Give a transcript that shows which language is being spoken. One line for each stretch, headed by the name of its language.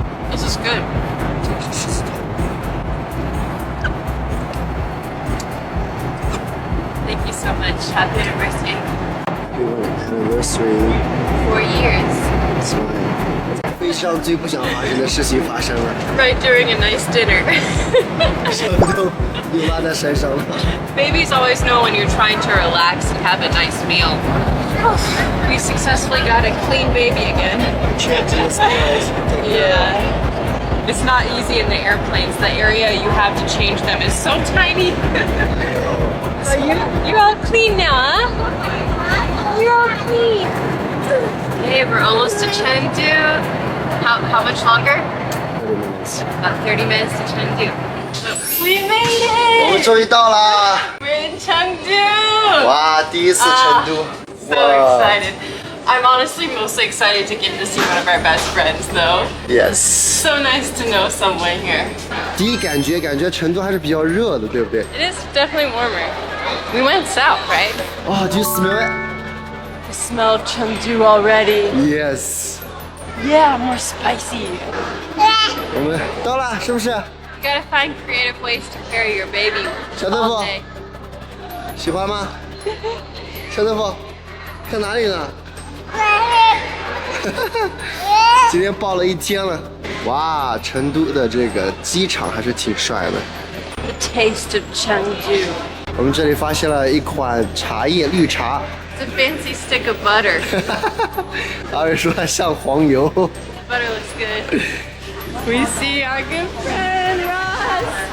English: This is good.
Chinese: 这是狮子头。
English: Thank you so much. Happy anniversary. Anniversary. 4 years.
Chinese: 所以，飞机上最不想发生的事情发生了，
English: Right during a nice dinner.
Chinese: 小豆又拉在山上了。
English: Babies always know when you're trying to relax and have a nice meal. We successfully got a clean baby again. Yeah. It's not easy in the airplanes. The area you have to change them is so tiny. So you're all clean now, huh? You're all clean. Hey, we're almost to Chengdu. How much longer? 30 minutes. About 30 minutes to Chengdu. We made
Chinese: 我们
English: it!
Chinese: 终于到啦！
English: We're in Chengdu!
Chinese: 哇，第一次成都，
English: So excited. I'm honestly mostly excited to get to see one of our best friends, though. Yes. So nice to know someone here.
Chinese: 第一感觉成都还是比较热的，对不对？
English: It is definitely warmer. We went south, right? Oh, do you smell it? I smell Chengdu already. Yes. Yeah, more spicy.
Chinese: 我们到了，是不是？
English: You gotta find creative ways to carry your baby
Chinese: 小豆
English: all
Chinese: 腐
English: day.
Chinese: 喜欢吗？小豆腐，在哪里呢？今天抱了一天了。哇，成都的这个机场还是挺帅的。
English: The taste of Chengdu.
Chinese: 我们这里发现了一款茶叶，绿茶。
English: It's a fancy stick of butter.
Chinese: 阿伟说它像黄油。
English: Butter looks good. We see our good friend Ross.